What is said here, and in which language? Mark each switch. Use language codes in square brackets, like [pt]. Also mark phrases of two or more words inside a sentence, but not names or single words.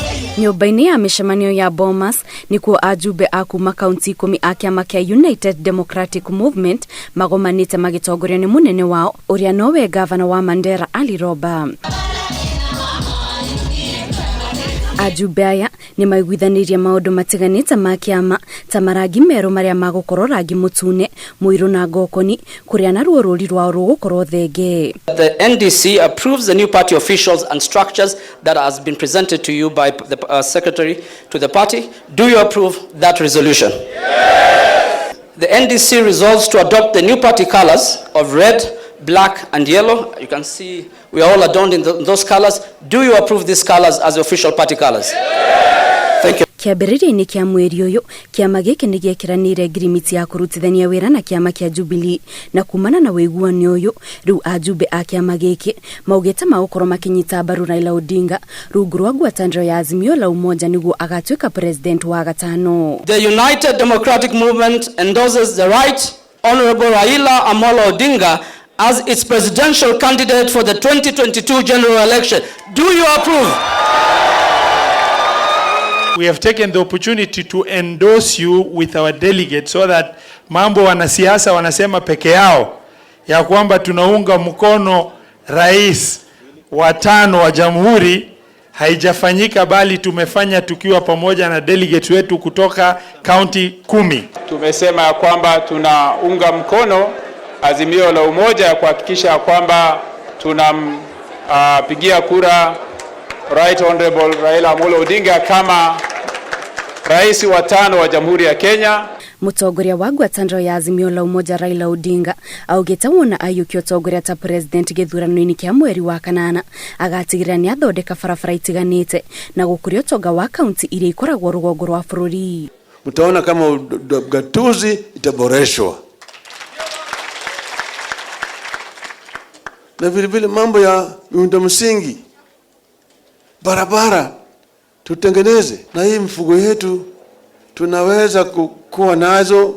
[ki] Nyumba-inĩ ya mĩcemanio ya Bomas nikuo ajumbe a kuma kaunti 10 a kĩama kĩa United Democratic Movement magomanĩte magĩtongorio nĩ mũnene wao ũrĩa nowe gavana wa Mandera Ali Roba. Ajumbe aya nĩ maiguithanirie maũndũ matiganĩte ma kĩama ta marangi merũ marĩa magũkorwo rangi mũtune mũirũ na ngokoni kũrĩa na ruo rũri rwao rũgũkorwo thenge. [en] The NDC approves the new party officials and structures that has been presented to you by the secretary to the party. Do you approve that resolution? Yes. The NDC resolves to adopt the new party colors of red, black and yellow. You can see we are all adorned in those colors. Do you approve these colors as the official party colors? Yes. Thank you. [ki] Kĩambĩrĩria-inĩ kĩa mweri ũyũ kĩama gĩkĩ nĩ gĩekĩranĩire ngirimiti ya kũrutithania wĩra na kĩama kĩa Jubilee na kumana na wĩiguano ũyũ rĩu ajumbe a kĩama gĩkĩ maugĩte magũkorwo makĩnyita mbaru Raila Odinga rungu rwa ngwatanĩro ya Azimio la Umoja nĩguo agatuĩka president wa gatano. [en] The United Democratic Movement endorses the right Honorable Raila Odinga as its presidential candidate for the 2022 general election. Do you approve? We have taken the opportunity to endorse you with our delegates so that [sw] mambo wanasiasa wanasema peke yao ya kwamba tunaunga mkono rais wa 5 wa jamhuri haijafanyika, bali tumefanya tukiwa pamoja na delegates wetu kutoka county 10. Tumesema ya kwamba tunaunga mkono Azimio la Umoja kuhakikisha kwamba tunampigia kura Right Honorable Raila Odinga kama rais wa 5 wa Jamhuri ya Kenya. [ki] Mũtongoria wa ngwatanĩro ya Azimio la Umoja Raila Odinga augĩte wona ayũkio ũtongoria ta president gĩthurano-inĩ kĩa mweri wa kanana agatigĩrĩra nĩ athondeka barabara itiganĩte na gũkũria ũtonga wa kaunti iria ikoragwo rũgongo rwa bũrũri. [sw] Mtaona kama gatuzi itaboreshwa. Na vile mambo ya miundo msingi, barabara tutengeneze, na hii mfugo yetu tunaweza kuwa nazo.